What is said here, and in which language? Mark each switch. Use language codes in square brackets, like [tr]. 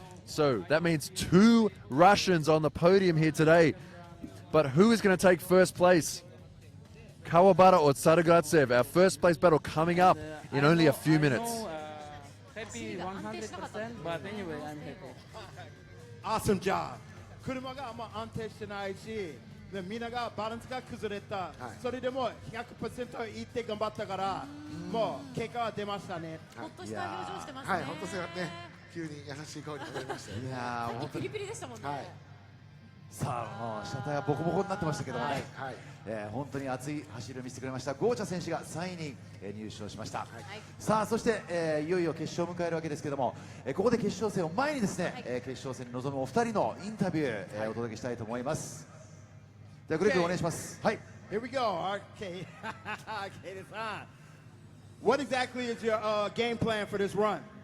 [en] So that means two Russians on the podium here today. But who is going to take first place? Kawabata or Saragratsev? Our first place battle coming up in only a few minutes. happy 100%, but anyway, I'm happy. Awesome job. [ja] 車があんま安定してないし、でみんながバランスが崩れた、それでも 100% いって頑張ったから、もう結果は出ましたね。ほっとした表情してますね。はい、ほっとしたね、急に優しい顔になりましたよね。いやー、本当にピリピリでしたもんね。さあ、もう車体はボコボコになってましたけどもね、本当に熱い走りを見せてくれましたゴーチャ選手が3位に入賞しました。さあ、そして、いよいよ決勝を迎えるわけですけども、ここで決勝戦を前にですね、決勝戦に臨むお二人のインタビュー、お届けしたいと思います。ではグレッグお願いします。はい。 [en] Here we go. Okay. Katie-san. What exactly is your game plan for this run?